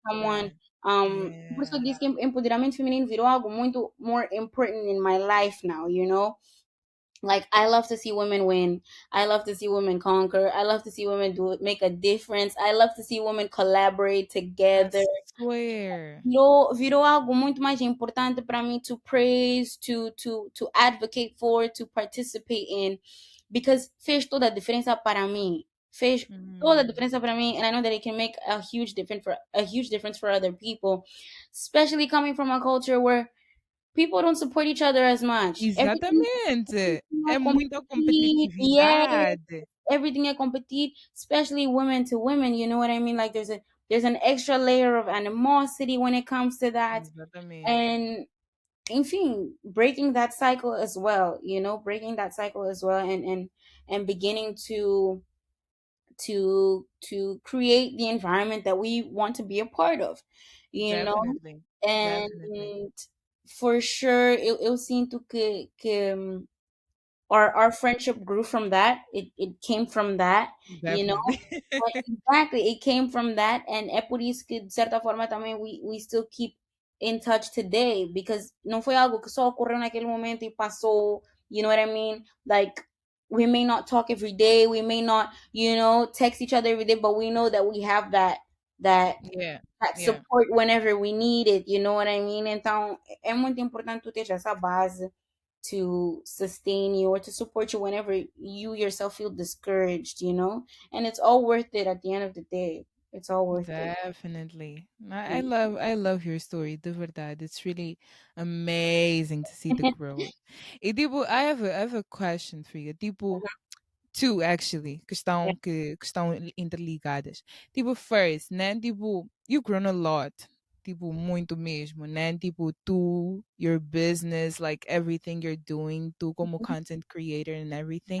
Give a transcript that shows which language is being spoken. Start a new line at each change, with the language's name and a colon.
English: someone, it.
Portuguese: por isso eu disse
English: Yeah.
Portuguese: que empoderamento feminino virou algo muito
English: more important in my life now, you know? Like I love to see women win. I love to see women conquer. I love to see women make a difference. I love to see women collaborate I together. swear.
Portuguese: Virou algo muito mais importante para mim
English: to praise, to advocate for, to participate in, because
Portuguese: fez toda a diferença para mim. Fez toda a Mm. diferença para mim,
English: and I know that it can make a huge difference for other people, especially coming from a culture where people don't support each other as much.
Portuguese: Exatamente.
English: Everything é
Portuguese: É muita competir, yeah, competitividade.
English: everything
Portuguese: é competir,
English: especially women to women. You know what I mean? Like there's an extra layer of animosity when it comes to that,
Portuguese: Exatamente.
English: and enfim, breaking that cycle as well. You know, breaking that cycle as well, and beginning to create the environment that we want to be a part of. You know, Definitely. Definitely. and for sure,
Portuguese: eu sinto que
English: our friendship grew from that. It came from that, you know. Definitely. Exactly, it came from that, and
Portuguese: é por isso que de certa forma também
English: we still keep in touch today, because
Portuguese: não foi algo que só ocorreu naquele momento e passou.
English: You know what I mean? Like we may not talk every day, we may not, you know, text each other every day, but we know that we have that Yeah. that Yeah. support whenever we need it. You know what I mean?
Portuguese: Então é muito importante tu ter essa base
English: to sustain you or to support you whenever you yourself feel discouraged, you know? And it's all worth it at the end of the day. It's all worth it. Definitely. I love your story,
Portuguese: de verdade.
English: It's really amazing to see the growth.
Portuguese: E tipo,
English: I have a question for you.
Portuguese: Tipo,
English: two actually,
Portuguese: que estão interligadas. Tipo, first, né? Tipo,
English: you've grown a lot.
Portuguese: Tipo, muito mesmo, né?
English: Tipo, tu, your business, like everything you're doing,
Portuguese: tu como
English: content creator and everything.